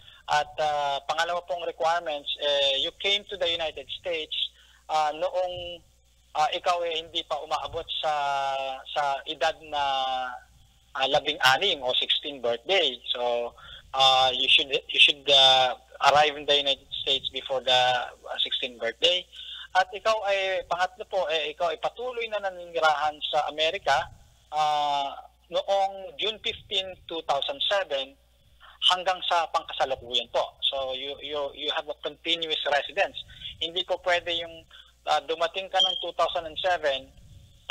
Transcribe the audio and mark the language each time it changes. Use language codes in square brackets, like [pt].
[tl] At pangalawa pong requirements, [en] you came to the United States [tl] noong ikaw hindi pa umaabot sa edad na 16 o 16 birthday. [en] So you should arrive in the United States before the 16th birthday. [tl] At ikaw ay, pangatlo po, ikaw ay patuloy na naninirahan sa Amerika noong June 15, 2007 hanggang sa pangkasalukuyan po. [en] So you have a continuous residence. [tl] Hindi po pwede yung dumating ka ng 2007